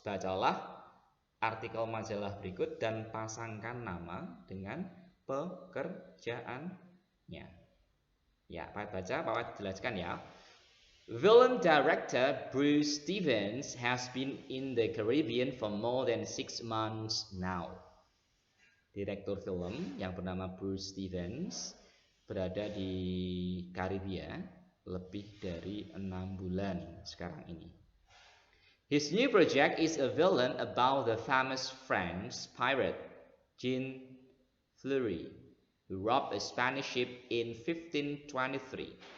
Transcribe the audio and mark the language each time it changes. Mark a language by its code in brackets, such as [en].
[id] Bacalah artikel majalah berikut dan pasangkan nama dengan pekerjaannya. Ya, Pak baca, Pak jelaskan ya. [en] Film director Bruce Stevens has been in the Caribbean for more than 6 months now. [id] Direktur film yang bernama Bruce Stevens berada di Karibia lebih dari 6 bulan sekarang ini. [en] His new project is a villain about the famous French pirate Jean Fleury, who robbed a Spanish ship in 1523.